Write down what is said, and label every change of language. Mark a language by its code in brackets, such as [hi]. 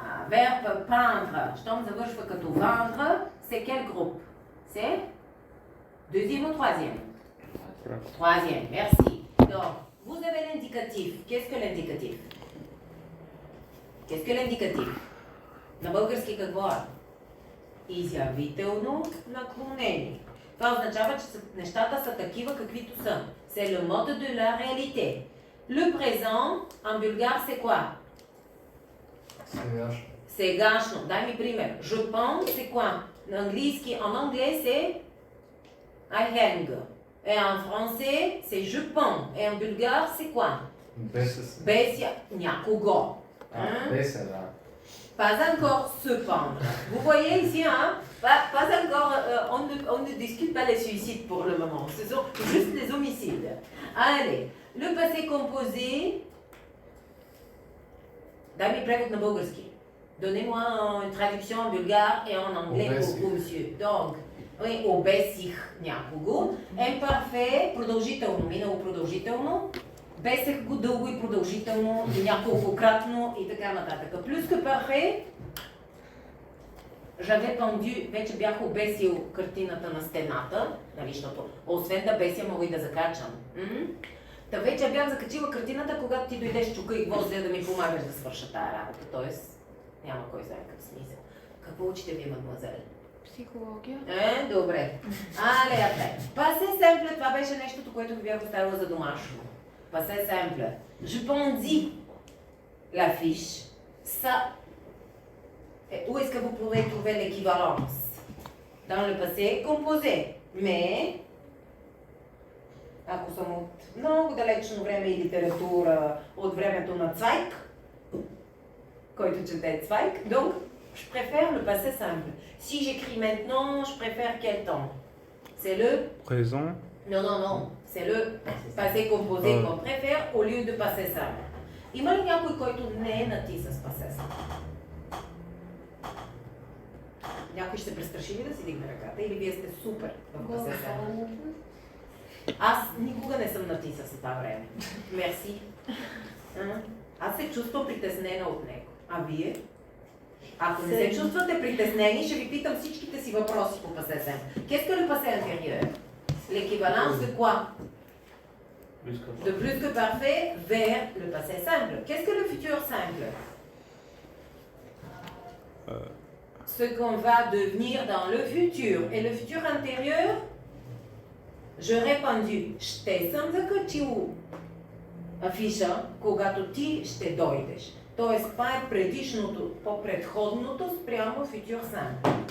[fr] Verbe peindre, [bg] щом завършва като [fr] vendre, c'est quel groupe? C'est deuxième ou troisième? Troisième, merci. Donc, vous avez l'indicatif. Qu'est-ce que l'indicatif? Qu'est-ce que l'indicatif? [bg] На български какво е? Изявително наклонение. Това означава, че нещата са такива, каквито са. [fr] C'est le mode de la réalité. Le présent, en bulgare, c'est quoi? [bg] Сегашно. Дай ми пример. [fr] Je pense, c'est quoi? En anglais, c'est [en] I hang. [fr] Et en français, c'est je pends. Et en bulgare, c'est quoi? [bg] Беся някого. Беся, да. [fr] Pas encore se pendre. Vous voyez ici, hein? Pas encore, on ne discute pas les suicides pour le moment. Ce sont juste les homicides. Allez, le passé composé, [bg] Дай ми превод на български. [fr] Donnez-moi une traduction en bulgare et en anglais pour monsieur. Donc, oui, [bg] обесих някого. Imparfait, продължително, минало продължително. Бесех го дълго и продължително, няколкократно и така нататък. [fr] Plus que parfait, j'avais pendu, [bg] вече бях обесил картината на стената, нали, защото освен да беся, мога и да закачам. Та вече бях закачила картината, когато ти дойдеш чука и гвоздя да ми помагаш да свърша тая работа, т.е. няма кой знае какъв смисъл. Какво учите ви, мадемуазели? Психология. Добре. Але, апре. Пасе семпле, това беше нещото, което ви бях оставила за домашно. [fr] Пасе семпле. Je pendis l'affiche. Ça. Et où est-ce que vous pouvez trouver l'équivalence? Dans le passé composé. Mais, [bg] ако съм от много далечно време и литература, от времето на Цвайк, който чете Цвайк, [fr] donc, je préfère le passé simple. Si j'écris maintenant, je préfère quel temps? C'est le... Présent. Non. C'est le passé composé qu'on préfère au lieu de passé simple. [bg] Има ли някой, който не е на ти с passé simple? Някой ще се престраши ли да си дигне ръката или вие сте супер в passé simple? Аз никога не съм на ти с това време. Мерси. Аз се чувствам притеснена от него. А вие? Ако не се чувствате притеснени, ще ви питам всичките си въпроси по passé simple. [fr] Qu'est-ce que le passé intérieur? L'équivalence de quoi? De plus que parfait vers le passé simple. Qu'est-ce que le futur simple? Ce qu'on va devenir dans le futur. Et le futur intérieur? Je répondu, [bg] ще съм закачил афиша, когато ти ще дойдеш. Тоест, това е предишното, по-предходното спрямо futur simple.